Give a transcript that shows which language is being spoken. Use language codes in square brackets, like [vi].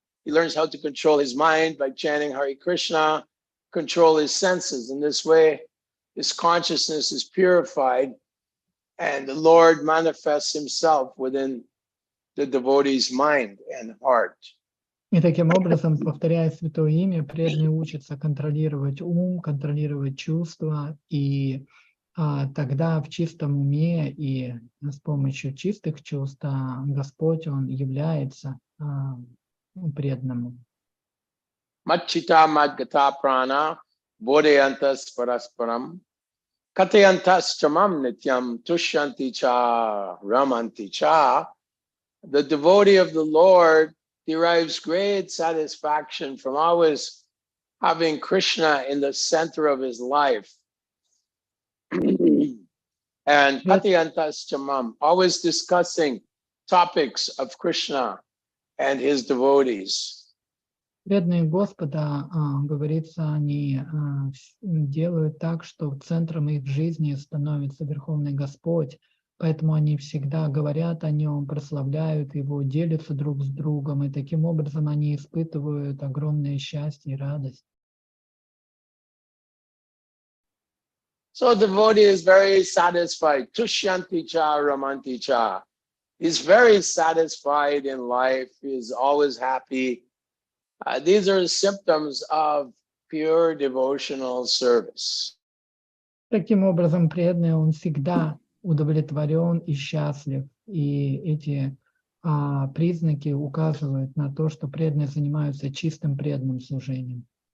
[en] He learns how to control his mind by chanting Hare Krishna, control his senses. In this way, his consciousness is purified and the Lord manifests himself within the devotee's mind and heart. [ru] И таким образом, повторяя Святое Имя, преданный учится контролировать ум, контролировать чувства, и тогда в чистом уме и с помощью чистых чувств Господь, Он является преданному. [sa] Machita madgata prana bodhayantas parasparam katayantas chamam nityam tushyanti cha ramanti cha. [en] The devotee of the Lord derives great satisfaction from always having Krishna in the center of his life. And [sa] Katayantas Chamam, [en] always discussing topics of Krishna and his devotees. [ru] Преданные Господа, говорится, они делают так, что центром их жизни становится Верховный Господь, поэтому они всегда говорят о Нем, прославляют Его, делятся друг с другом, и таким образом они испытывают огромное счастье и радость. [en] So the devotee is very satisfied. [sa] Tushyanti cha ramanti cha. [en] He's very satisfied in life. He's always happy. These are symptoms of pure devotional service. [ru] Таким образом, преданный, он всегда удовлетворен и счастлив. И эти признаки указывают на то, что преданные занимаются чистым преданным служением.